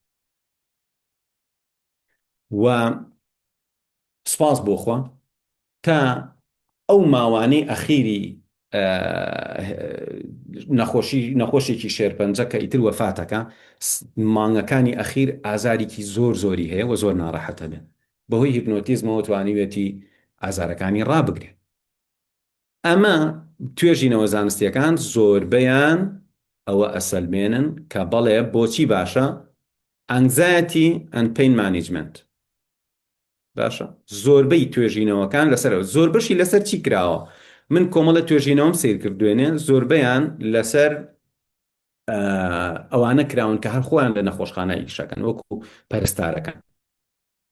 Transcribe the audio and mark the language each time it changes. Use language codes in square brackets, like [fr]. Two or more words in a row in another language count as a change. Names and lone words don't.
[ckb] و سپاس بۆخوا تا ئەو ماوانەی ئەخیری نەخۆشێکی شێرپەنجە کە ئیتر وەفاتەکە، مانگەکانی ئەخیر ئازارێکی زۆری هەیە و زۆر ناڕەحەتە بێن. بەهۆی هیپنۆتیزمەوە توانیوێتی ئازارەکانی ڕابگرێت. ئەمە توێژینەوە زانستیەکان زۆربەیان ئەوە ئەسەلمێنن کە بەڵێ بۆچی باشە [en] anxiety and pain management. [ckb] باشە، زۆربەی توێژینەوەکان لەسەر زۆر بەشی لەسەر چی کراوە؟ من کۆمەڵە توێژینەوەم سیر کردوێنێ، زۆربەیان لەسەر ئەوانە کراون کە هەر خۆیان لە نەخۆشخانە ئیشەکەن وەکو پەرستارەکان.